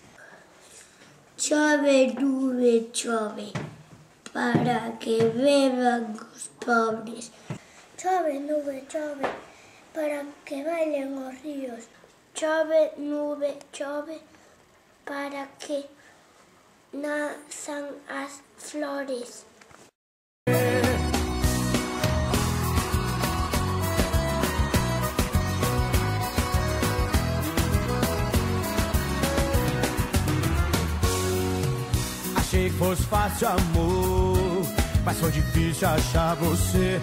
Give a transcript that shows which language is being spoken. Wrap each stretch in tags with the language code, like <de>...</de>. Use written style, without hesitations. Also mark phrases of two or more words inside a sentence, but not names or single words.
<gl>Chove, nube, chove, para que beban os pobres. Chove, nube, chove, para que bailen os ríos. Chove, nube, chove, para que nazan as flores.</gl> <pt>Achei que fosse fácil, amor, mas foi difícil achar você.</pt>